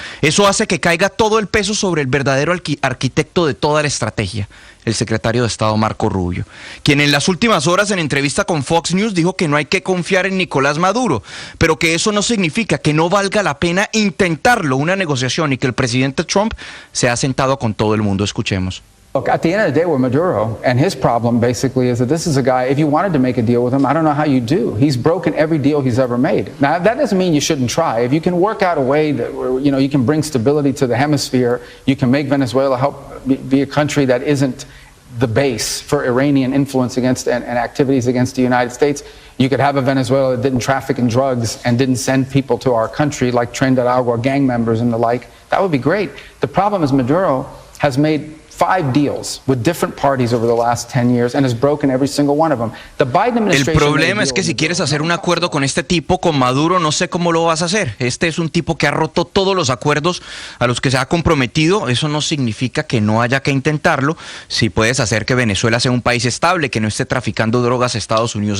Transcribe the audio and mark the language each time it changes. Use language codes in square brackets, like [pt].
[es] Eso hace que caiga todo el peso sobre el verdadero arquitecto de toda la estrategia, el secretario de Estado Marco Rubio, quien en las últimas horas en entrevista con Fox News dijo que no hay que confiar en Nicolás Maduro, pero que eso no significa que no valga la pena intentarlo, una negociación, y que el presidente Trump se ha sentado con todo el mundo. Escuchemos. [en] Look, at the end of the day, we're Maduro, and his problem basically is that this is a guy, if you wanted to make a deal with him, I don't know how you do. He's broken every deal he's ever made. Now, that doesn't mean you shouldn't try. If you can work out a way that, you can bring stability to the hemisphere, you can make Venezuela help be a country that isn't the base for Iranian influence against and activities against the United States. You could have a Venezuela that didn't traffic in drugs and didn't send people to our country like Tren de Aragua gang members and the like. That would be great. The problem is Maduro has made 5 deals with different parties over the last 10 years and has broken every single one of them. The Biden administration. [es] El problema es que si quieres hacer un acuerdo con este tipo, con Maduro, no sé cómo lo vas a hacer. Este es un tipo que ha roto todos los acuerdos a los que se ha comprometido. Eso no significa que no haya que intentarlo. Si puedes hacer que Venezuela sea un país estable, que no esté traficando drogas a Estados Unidos.